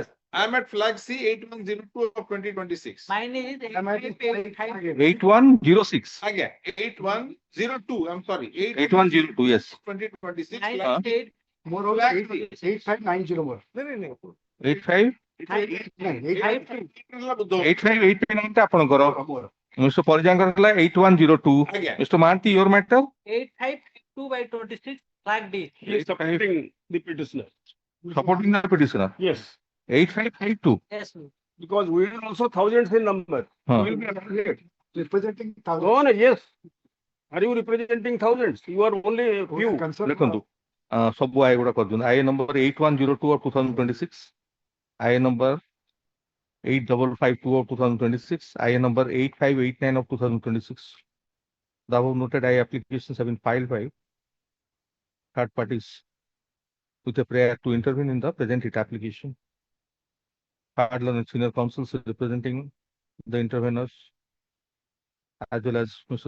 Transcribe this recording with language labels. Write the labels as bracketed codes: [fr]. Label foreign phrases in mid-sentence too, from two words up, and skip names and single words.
[en] I am at flag C 8102 of 2026. Mine is Am I right? 8106. Again, 8102. I'm sorry. 8102, yes. 2026. Nine flag state More or less 8590 more. [or] 85 8589 ଟା ଆପଣଙ୍କର ମିଷ୍ଟର ପରିଜାଙ୍କର ହେଲା 8102 [en] Again. ମିଷ୍ଟର ମହାନ୍ତି your matter 8552/26 flag D. He is supporting the petitioner. supporting the petitioner Yes, 8552 Yes, ma'am. because we are also thousands in number. Huh. We will be affected. Representing No, yes. Are you representing thousands? You are only few. [or] ଦେଖନ୍ତୁ ସବୁ ଆଇ ଗୁଡା କରିଦିଅନ୍ତୁ [en] I number 8102 of 2026 I number 8552 of 2026 I number 8589 of 2026 the above noted I applications have been filed by third parties with a prayer to intervene in the present writ application. Third learned senior counsels representing the interveners as well as Mr.